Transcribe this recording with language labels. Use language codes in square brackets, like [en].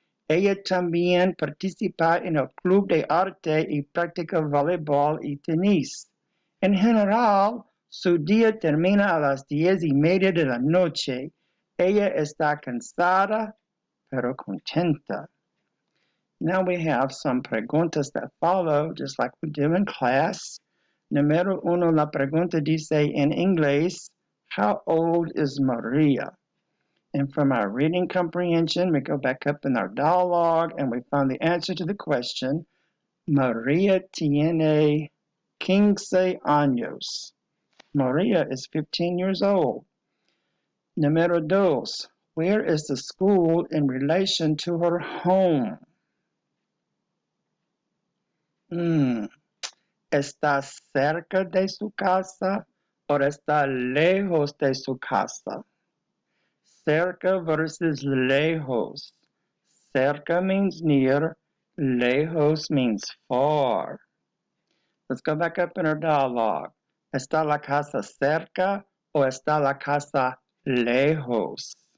[es] Ella también participa en el club de arte y practica voleibol y tenis. En general, su día termina a las 10:30 de la noche. Ella está cansada, pero contenta. [en] Now we have some preguntas that follow, just like we do in class. [es] Número uno, la pregunta dice en inglés, [en] how old is Maria? And from our reading comprehension, we go back up in our dialogue and we find the answer to the question, [es] Maria tiene 15 años. [en] Maria is 15 years old. [es] Número dos, [en] where is the school in relation to her home? [es] ¿Está cerca de su casa o está lejos de su casa? Cerca versus lejos. [en] Cerca means near, lejos means far. Let's go back up in our dialogue. [es] ¿Está la casa cerca o está la casa lejos?